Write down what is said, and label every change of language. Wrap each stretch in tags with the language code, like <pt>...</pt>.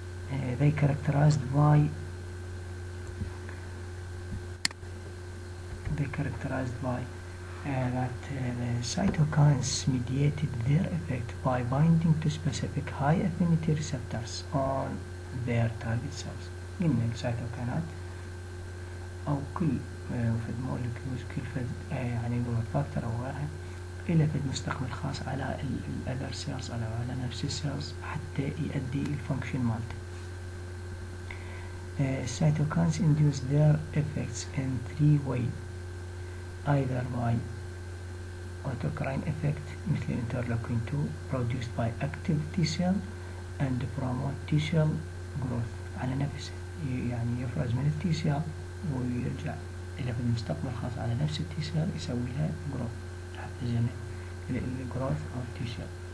<en>They characterized by that the cytokines mediated their effect by binding to specific high affinity receptors on their target cells.</en> <ar>قلنا السيتوكينات أو كل فد مولكيولز كل فد يعني جروث فاكتور أو غيرها إلى فد مستقبل خاص على الأذر سيلز أو على نفس السيلز حتى يؤدي الفانكشن مالته.</ar> <en>Cytokines induce their effects in three ways, either by autocrine effect مثل interleukin 2 produced by active T cell and promote T cell growth</en> <ar>على نفسه، يعني يفرز من التي سيل ويرجع إلى في المستقبل خاص على نفس التي سيل يسوي لها جروث حتى زين الجروث أو التي سيل،</ar>